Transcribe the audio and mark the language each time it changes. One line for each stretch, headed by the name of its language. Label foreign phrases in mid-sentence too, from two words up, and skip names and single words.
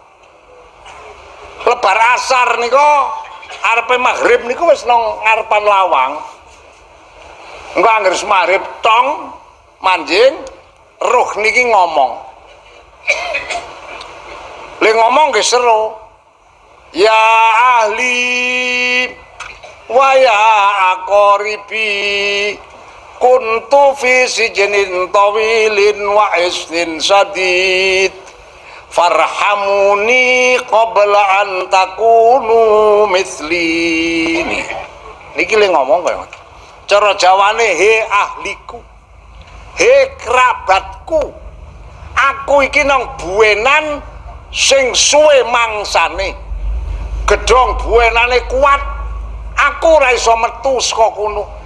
Javanese: Lebar asar niku arepe maghrib niku wis nang ngarepan lawang. Engko anggere maghrib tong manjing roh niki ngomong. Le ngomong nggih seru.
Arabic: يا أهلي ويا أقاربي كنت في سجن طويل وأسن شديد فارحموني قبل أن تكونوا مثلي.
Javanese: Niki le ngomong kaya cara Jawane, he ahliku, he kerabatku, aku iki nang buenan sing suwe mangsane, gedhong buenane kuat, aku ora iso metu saka kono.